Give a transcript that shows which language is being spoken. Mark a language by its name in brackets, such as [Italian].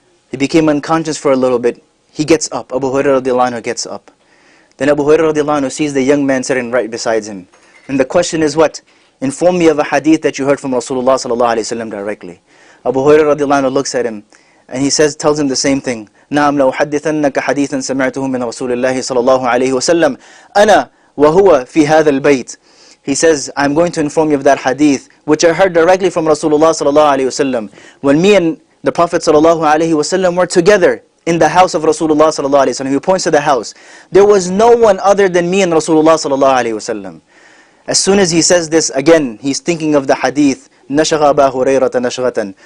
[English] He became unconscious for a little bit. He gets up. Abu Hurairah radiallahu anhu gets up. Then Abu Hurairah radiallahu anhu sees the young man sitting right beside him. And the question is what? Inform me of a hadith that you heard from Rasulullah sallallahu alayhi wasallam directly. Abu Hurairah radiallahu anhu looks at him and he tells him the same thing. [Arabic] نعم لو حدثنك حديثا سمعته من رسول الله صلى الله عليه وسلم أنا وهو في هذا البيت. [English] He says, I'm going to inform you of that hadith which I heard directly from Rasulullah sallallahu alayhi wasallam. When me and the Prophet sallallahu alayhi wasallam were together in the house of Rasulullah sallallahu alayhi wasallam. He points to the house. There was no one other than me and Rasulullah sallallahu alayhi wasallam. As soon as he says this, again, he's thinking of the hadith, [Arabic] نَشَغَ أَبَا هُرَيْرَةَ نَشْغَةً.